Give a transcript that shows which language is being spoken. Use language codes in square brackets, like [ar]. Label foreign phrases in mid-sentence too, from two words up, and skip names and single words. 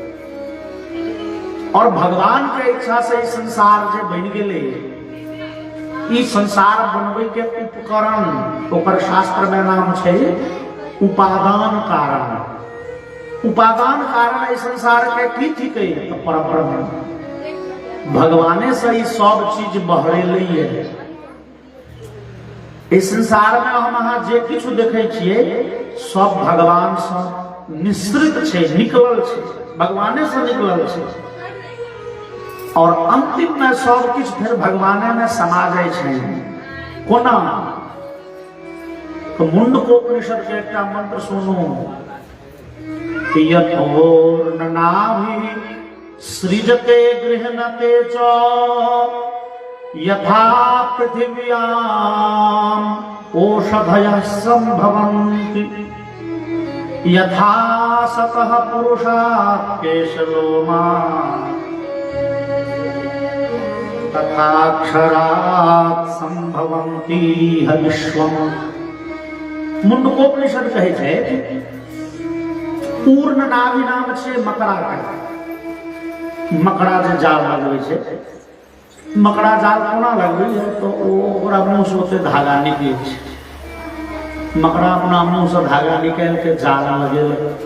[mai] और भगवान के इच्छा से इस संसार जे बन गेले, ई संसार बनबै के उपकरण ओकर शास्त्र में नाम छै उपादान कारण। उपादान कारण इस संसार के की थिकै तो परब्रह्म भगवाने से ही सब चीज बहरेलै। इस संसार में हम अहाँ जे किछु देखै छियै सब भगवान से निश्रित छै, निकलल छै, भगवाने से निकलल छै। और अंतिम में सब किछु फिर भगवाने में समा जाय छै। कोना तो मुंडकोपनिषद के एकटा मंत्र सुनू, [sa] यथोर्ननाभि सृजते गृह्णते च यथा पृथिव्याम् ओषधयः संभवन्ति यथा सतः पुरुषात् केशलोमा तथा अक्षरात् संभवन्ति विश्वम्। [mai] मुंडकोपनिषद कहै छै पूर्ण नाभि नाम छै मकड़ा के। मकड़ा जे जाल लगबै छै, मकड़ा जाल कोना लगबै है तो ओकरा मुंह से ओते धागा निकलै छै। मकड़ा अपना मुंह से धागा निकाल के जाल लगेलक।